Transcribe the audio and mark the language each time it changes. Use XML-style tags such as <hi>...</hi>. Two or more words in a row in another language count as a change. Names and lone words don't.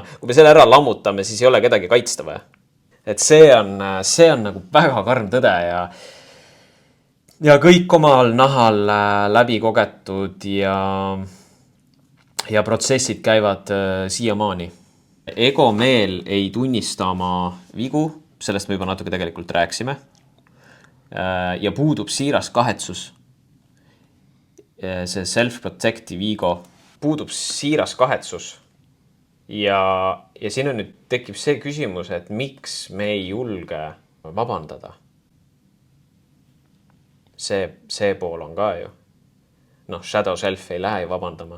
<et>Kui me selle ära lammutame, siis ei ole kedagi kaitsta vaja. Et see on nagu väga karm tõde ja kõik omal nahal läbi kogetud ja protsessid käivad siiamaani. Ego meel ei tunnista oma vigu, sellest me juba natuke tegelikult rääksime. Ja puudub siiras kahetsus. See</et> <en>self-protective ego</en> <et>puudub siiras kahetsus. Ja siin on nüüd tekib see küsimus, et miks me ei julge vabandada. See pool on ka ju.</et> <en>Shadow self</en> <et>ei lähe ju vabandama.</et>